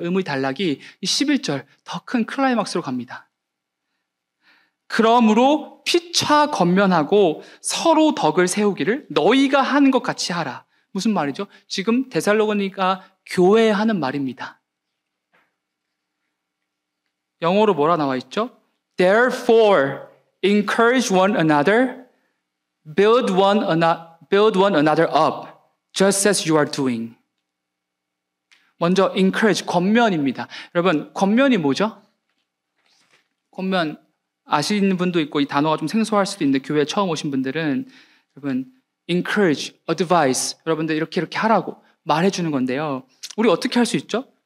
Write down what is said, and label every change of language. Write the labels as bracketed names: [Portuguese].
[Korean] 의무의 단락이 이 11절 더 큰 클라이막스로 갑니다. 그러므로 피차 권면하고 서로 덕을 세우기를 너희가 하는 것 같이 하라. 무슨 말이죠? 지금 데살로니가 교회에 하는 말입니다. 영어로 뭐라 나와 있죠? [English] Therefore, encourage one another, build one another up, just as you are doing. [Korean] 먼저 encourage, 권면입니다. 여러분, 권면이 뭐죠? 권면 아시는 분도 있고 이 단어가 좀 생소할 수도 있는데 교회에 처음 오신 분들은 여러분 encourage, advise, 여러분들 이렇게 하라고 말해주는 건데요. 우리 어떻게 할 수 있죠?